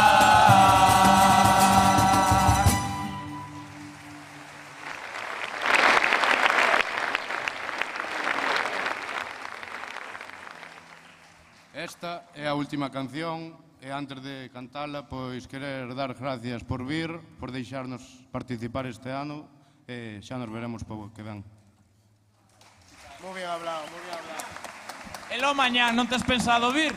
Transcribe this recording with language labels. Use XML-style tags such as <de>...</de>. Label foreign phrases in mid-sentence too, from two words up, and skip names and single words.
<gl>Esta é a última canción e antes de cantala, pois querer dar gracias por vir, por deixarnos participar este ano e xa nos veremos para o que ven.</gl> <es>Muy bien hablado, muy bien hablado.</es> <gl>E lo mañán, non tes pensado vir?</gl>